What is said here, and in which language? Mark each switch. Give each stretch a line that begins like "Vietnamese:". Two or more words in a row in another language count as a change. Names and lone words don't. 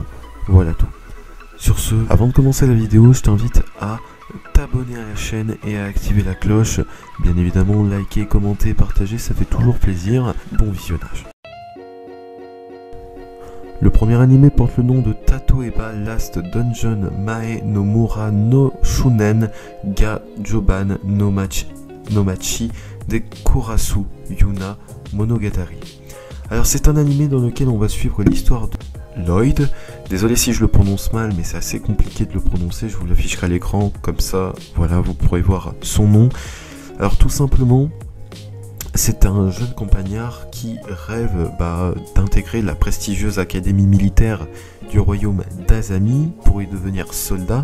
French: Voilà tout. Sur ce, avant de commencer la vidéo, je t'invite à t'abonner à la chaîne et à activer la cloche. Bien évidemment, liker, commenter, partager, ça fait toujours plaisir. Bon visionnage. Le premier animé porte le nom de Tatoeba Last Dungeon Mae no Mura no Shunen ga Joban no Machi de Kurasu Yuna Monogatari. Alors c'est un animé dans lequel on va suivre l'histoire de Lloyd. Désolé si je le prononce mal, mais c'est assez compliqué de le prononcer, je vous l'afficherai à l'écran, comme ça, voilà, vous pourrez voir son nom. Alors tout simplement, c'est un jeune campagnard qui rêve d'intégrer la prestigieuse académie militaire du royaume d'Azami pour y devenir soldat.